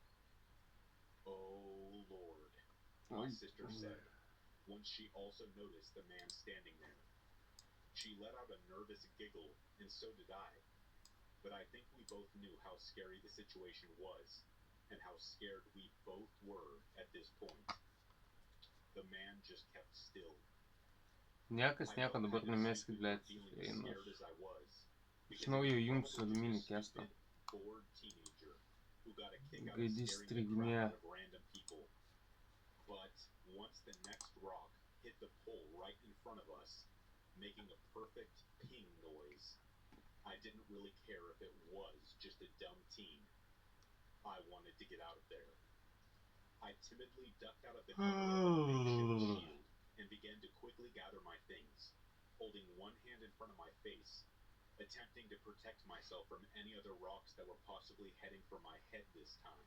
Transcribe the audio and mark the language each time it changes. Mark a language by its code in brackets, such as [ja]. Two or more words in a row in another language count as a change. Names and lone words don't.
[en] Oh Lord, my sister said, once she also noticed the man standing there. She let out a nervous giggle, and so did I. But I think we both knew how scary the situation was, and how scared we both were at this point. The man just kept still. [lt] Niekas nieko dabar numeskit, blėt, einu. Iš naujo jungsiu aliuminį kestą. Gaidys striginėja. [en] But once the next rock hit the pole right in front of us, making a perfect ping noise, I didn't really care if it was just a dumb teen. I wanted to get out of there. I timidly ducked out of the cover of a makeshift shield and began to quickly gather my things, holding one hand in front of my face, attempting to protect myself from any other rocks that were possibly heading for my head this time.